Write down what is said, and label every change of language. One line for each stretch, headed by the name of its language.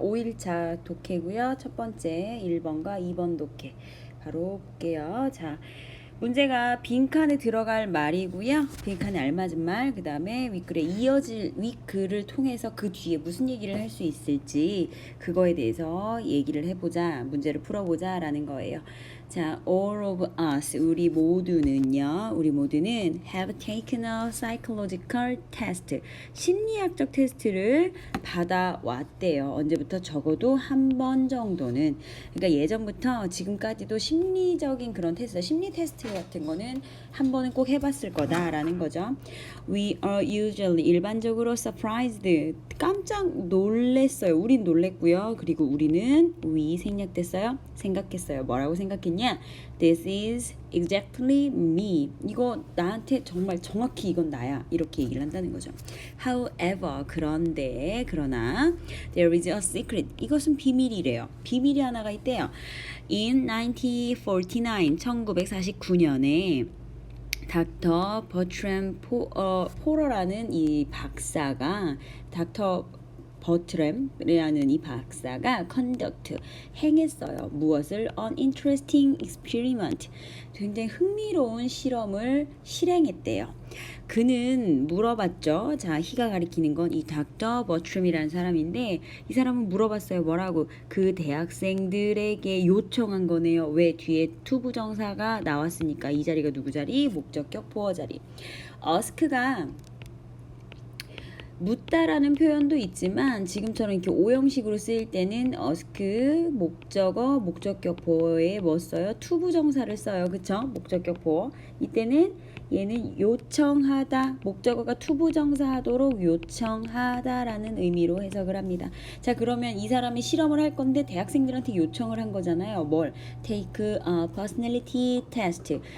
Korean: 5일차 독해고요. 첫 번째 1번과 2번 독해 바로 볼게요. 자, 문제가 빈칸에 들어갈 말이고요. 빈칸에 알맞은 말, 그 다음에 윗글에 이어질 윗글을 통해서 그 뒤에 무슨 얘기를 할 수 있을지 그거에 대해서 얘기를 해보자, 문제를 풀어보자 라는 거예요.
English: 자, all of us,
Korean: 우리 모두는
English: have taken a psychological test,
Korean: 심리학적 테스트를 받아왔대요. 언제부터? 적어도 한 번 정도는. 그러니까 예전부터 지금까지도 심리적인 그런 테스트, 심리 테스트 같은 거는 한 번은 꼭 해봤을 거다라는 거죠.
English: We are usually,
Korean: 일반적으로
English: surprised,
Korean: 깜짝 놀랬어요. 우린 놀랬고요. 그리고 우리는 we 생략됐어요. 생각했어요. 뭐라고 생각했냐?
English: This is exactly me.
Korean: 이거 나한테 정말 정확히 이건 나야. 이렇게 얘기를 한다는 거죠.
English: However,
Korean: 그러나
English: there is a secret.
Korean: 이것은 비밀이래요. 비밀이 하나가 있대요. In 1949년에 닥터 버트램 포러라는 이 박사가 버트램이라는 이 박사가 행했어요. 무엇을?
English: An interesting experiment.
Korean: 굉장히 흥미로운 실험을 실행했대요. 그는 물어봤죠. 자, 희가 가리키는 건 이 닥터 버트램이라는 사람인데 이 사람은 물어봤어요. 뭐라고? 그 대학생들에게 요청한 거네요. 왜? 뒤에 투부정사가 나왔으니까. 이 자리가 누구 자리? 목적격 보어 자리. ask가 묻다라는 표현도 있지만 지금처럼 이렇게 오형식으로 쓰일 때는 ask 목적어 목적격 보어에 뭐 써요? 투부정사를 써요. 그쵸? 목적격 보어. 이때는 얘는 요청하다, 목적어가 투부정사 하도록 요청하다라는 의미로 해석을 합니다. 자, 그러면 이 사람이 실험을 할 건데 대학생들한테 요청을 한 거잖아요. 뭘?
English: Take a personality test.